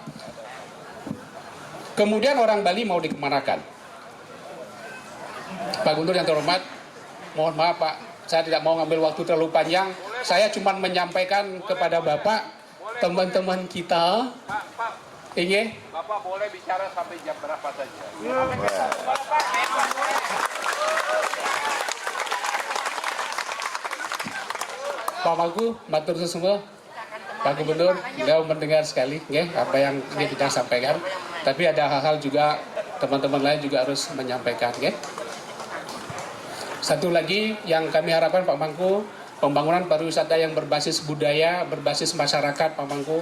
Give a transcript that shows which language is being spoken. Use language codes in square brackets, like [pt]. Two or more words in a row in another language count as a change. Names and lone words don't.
[id] Kemudian orang Bali mau dikemanakan? Pak Guntur yang terhormat, mohon maaf Pak, saya tidak mau ngambil waktu terlalu panjang. Saya cuma menyampaikan kepada Bapak, teman-teman kita, ingin Bapak boleh bicara sampai jam berapa saja. Pak Mangku, [ban] matur semua. [id] Pak Gubernur, beliau mendengar sekali apa yang ingin kita sampaikan. Tapi ada hal-hal juga teman-teman lain juga harus menyampaikan. Satu lagi yang kami harapkan Pak Mangku, pembangunan pariwisata yang berbasis budaya, berbasis masyarakat Pak Mangku.